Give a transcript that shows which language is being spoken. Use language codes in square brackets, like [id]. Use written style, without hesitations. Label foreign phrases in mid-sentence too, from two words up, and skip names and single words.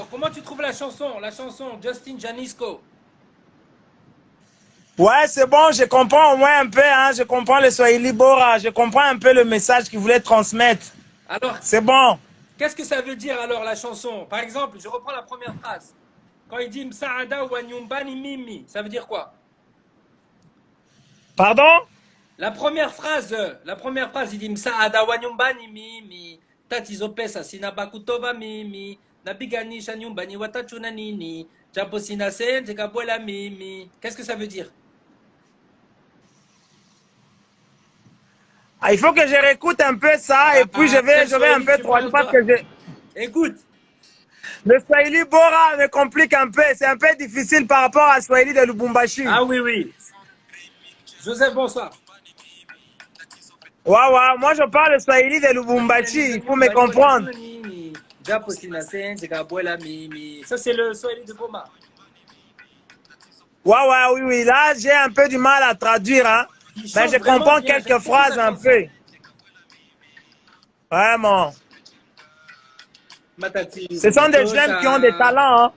[fr] Comment tu trouves la chanson Justin Janisco? Ouais, c'est bon, je comprends au moins un peu, hein, je comprends le Swahili Bora, je comprends un peu le message qu'il voulait transmettre. Alors, c'est bon. Qu'est-ce que ça veut dire alors la chanson? Par exemple, je reprends la première phrase. Quand il dit [sw] Msaada wa nyumbani mimi, [fr] ça veut dire quoi? Pardon? La première phrase, il dit [sw] Msaada wa nyumbani mimi, tatizo pesa sina pa kutoa mimi, napiganisha nyumbani watachuna nini, japo sina senti kabwela mimi. [fr] Qu'est-ce que ça veut dire? Ah, il faut que je réécoute un peu ça et puis je vais un peu traduire parce que Écoute. Le Swahili Bora me complique un peu, c'est un peu difficile par rapport à Swahili de Lubumbashi. Ah oui, oui. Joseph, bonsoir. Ouais, moi je parle Swahili de Lubumbashi, il faut me comprendre. [sw] Japo sina sense kabuela mimi. [fr] Ça c'est le Swahili de Goma. Ouais, ouais, oui, oui. Là, j'ai un peu du mal à traduire, hein. Il Mais chante je vraiment comprends bien, quelques j'aime beaucoup phrases sa un chanson. peu. Vraiment. Matati, Ce sont des jeunes qui ont des talents, hein.